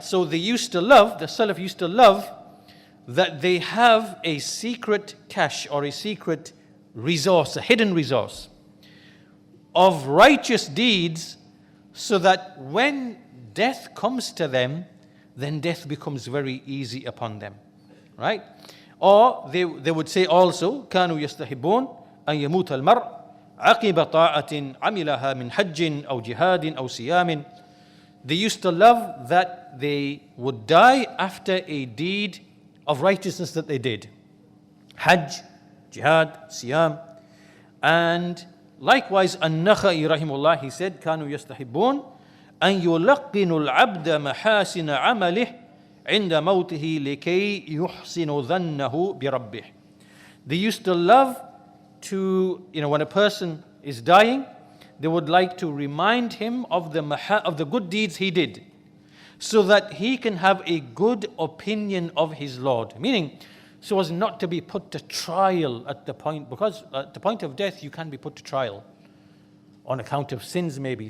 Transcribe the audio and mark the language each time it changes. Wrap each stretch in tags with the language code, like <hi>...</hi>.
<en>So the Salaf used to love that they have a secret cache or a secret resource, a hidden resource of righteous deeds, so that when death comes to them, then death becomes very easy upon them. Right? Or they would say also,</en> <ar>كانوا يستحبون أن يموت المرء عقب طاعة عملها من حج أو جهاد أو صيام.</ar> <en>They used to love that they would die after a deed of righteousness that they did. Hajj, jihad, siyam. And likewise, An-Nakha'i rahimullah, he said,</en> <ar>كانوا يستحبون أن يلقنوا العبد محاسن عمله عند موته لكي يحسن ظنه بربه.</ar> <en>They used to love to, when a person is dying, they would like to remind him of the good deeds he did, so that he can have a good opinion of his Lord. Meaning, so as not to be put to trial at the point, because at the point of death you can be put to trial on account of sins maybe.</en>